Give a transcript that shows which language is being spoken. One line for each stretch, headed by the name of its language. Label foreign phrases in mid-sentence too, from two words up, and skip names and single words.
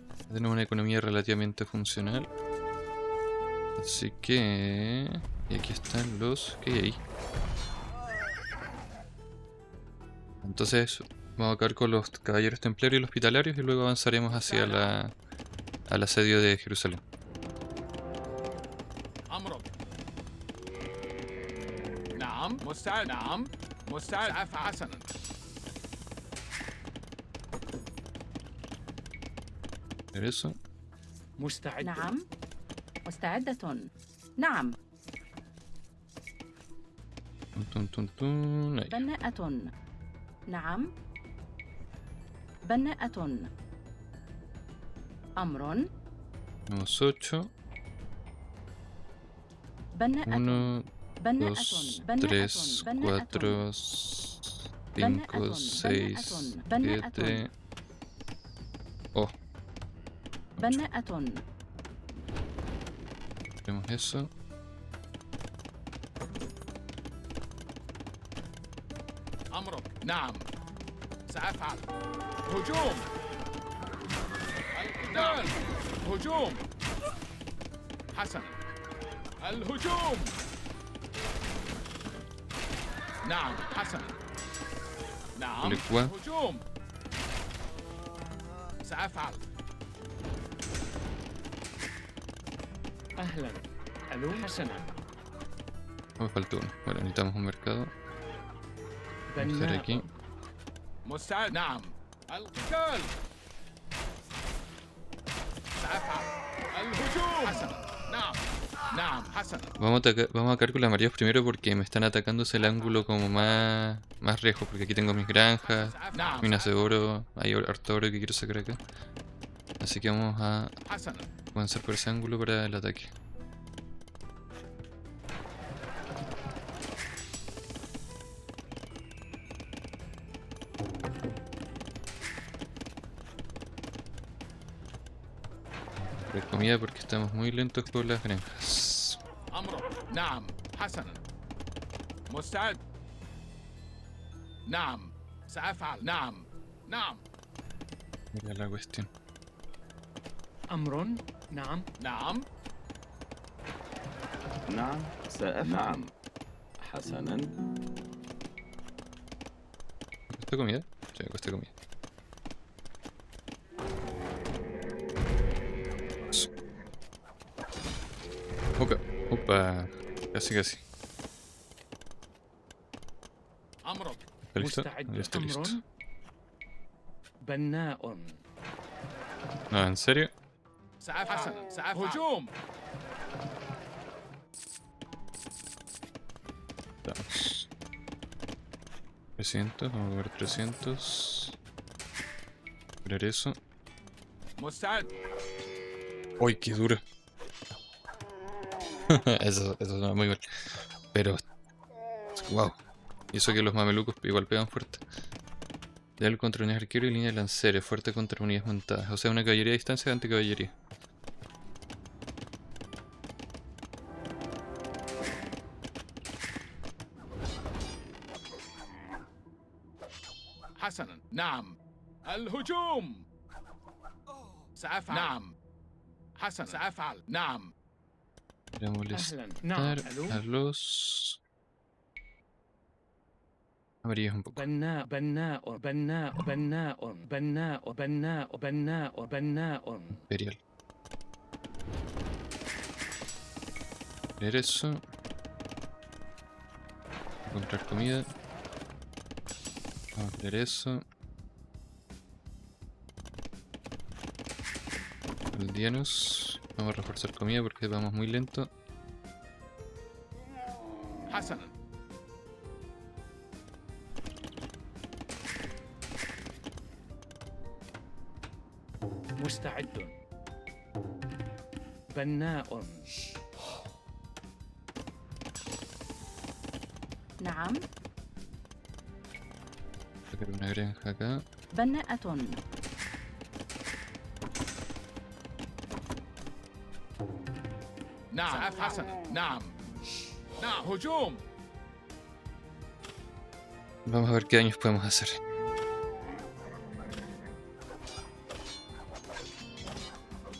Spanish: Tenemos una economía relativamente funcional. Así que... Y aquí están los... ¿Qué hay ahí? Entonces vamos a acabar con los caballeros templarios y los hospitalarios y luego avanzaremos hacia al asedio de Jerusalén.
Arabic: أمرك. نعم مستعد. نعم مستعد. سأفعل. حسنا.
Spanish: Ver eso.
Arabic: مستعد. نعم. مستعدة. نعم.
Spanish: Tun, tun, tun. Ahí.
Arabic: بناءة. نعم. بناءة. أمر.
Spanish: Tenemos 8.
Arabic: بناءة.
Spanish: 1,
Arabic: بناءة.
Spanish: 2,
Arabic: بناءة.
Spanish: 3,
Arabic: بناءة.
Spanish: 4, 5, 6,
Arabic: بناءة.
Spanish: 7. Oh,
Arabic: بناءة.
Spanish: tenemos eso.
Arabic: أمرك. نعم سأفعل. هجوم. القتال. هجوم. حسنا. الهجوم. نعم حسنا. نعم الإخوة. هجوم. سأفعل. أهلا. ألو حسنا.
Spanish: Me faltó uno. Bueno, necesitamos un mercado. Vamos a hacer aquí.
Arabic: بناء. مستعد. نعم القتال. سأفعل. الهجوم. حسنا. نعم. نعم حسنا.
Spanish: Vamos a acabar con las mareas primero porque me están atacando hacia el ángulo como más lejos. Porque aquí tengo mis granjas,
Arabic: نعم
Spanish: minas de oro, hay harto oro que quiero sacar acá. Así que vamos a
Arabic: حسنا.
Spanish: avanzar por ese ángulo para el ataque. Por comida porque estamos muy lentos con las granjas.
Arabic: أمرك. نعم حسنا. مستعد. نعم سأفعل. نعم. نعم.
Spanish: Mira la cuestión.
Arabic: أمر. نعم. نعم. نعم سأفعل. نعم حسنا.
Spanish: ¿Cuesta comida? Sí, cuesta comida. Eso. Opa, opa, casi casi.
Arabic: أمرك.
Spanish: ¿Está listo?
Arabic: مستعد.
Spanish: Ya está listo.
Arabic: أمر. بناء.
Spanish: No, ¿en serio?
Arabic: سأفعل. حسنا. سأفعل. هجوم.
Spanish: Vamos. 300, vamos a ver 300. Ver eso.
Arabic: مستعد.
Spanish: ¡Uy, qué duro! eso suena muy mal. Pero... ¡Wow! Y eso que los mamelucos igual pegan fuerte. Leal contra unidades arqueros y línea de lanceres. Fuerte contra unidades montadas. O sea, una caballería a distancia de anticaballería.
Arabic: حسنا. نعم. الهجوم. سأفعل. نعم. حسنا. سأفعل. نعم.
Spanish: Voy a molestar
Arabic: أهلا. نعم. ألو.
Spanish: a los... amarillos un poco.
Arabic: بناء. بناء. بناء. بناء. بناء. بناء. بناء. بناء.
Spanish: Imperial. Ver eso. Encontrar comida. Vamos a ver eso. Aldeanos. Vamos a reforzar comida porque vamos muy lento.
Arabic: حسنا. مستعد. بناء. نعم.
Spanish: Sacar una granja acá.
Arabic: بناءة. نعم. حسنا. نعم. نعم. هجوم.
Spanish: Vamos a ver qué daños podemos hacer.